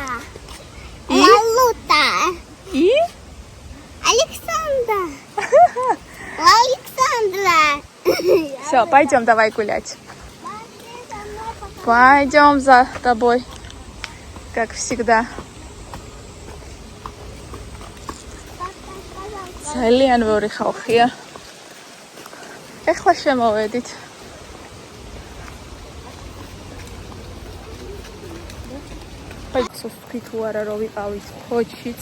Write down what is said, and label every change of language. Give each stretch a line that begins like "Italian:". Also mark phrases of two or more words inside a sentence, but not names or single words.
Russian: И? Лалута. И? Александра. Александра. Все, пойдем, давай гулять. Пойдем за тобой, как всегда.
Georgian: ძალიან ვორი ხალხია. ეხლა შემოვედით. ფაიცოთი თუ არა რომ ვიყავით ფოჯშიც.